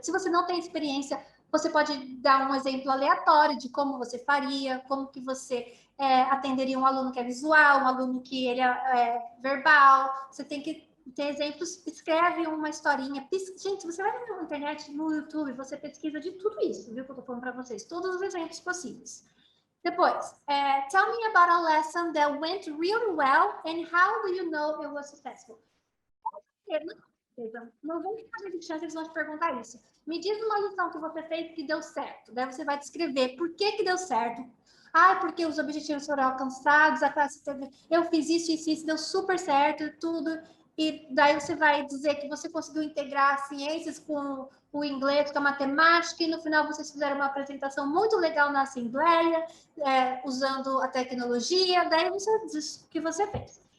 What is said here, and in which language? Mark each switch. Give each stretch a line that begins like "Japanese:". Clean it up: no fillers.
Portuguese: Se você não tem experiência, você pode dar um exemplo aleatório de como você faria, como que você atenderia um aluno que é visual, um aluno que ele é verbal. Você tem que Tem exemplos, escreve uma historinha. Gente, você vai na internet, no YouTube, você pesquisa de tudo isso, viu? Que eu tô falando para vocês. Todos os exemplos possíveis. Depois,
English: tell me about a lesson that went really well and how do you know it was successful?
Portuguese: 90% de chance eles vão te perguntar isso. Me diz uma lição que você fez que deu certo. Daí você vai descrever por que deu certo. Ah, porque os objetivos foram alcançados, a classe teve... Eu fiz isso, deu super certo, tudo. E daí você vai dizer que você conseguiu integrar ciências com o inglês, com a matemática, e no final vocês fizeram uma apresentação muito legal na assembleia, usando a tecnologia, daí você diz o que você fez.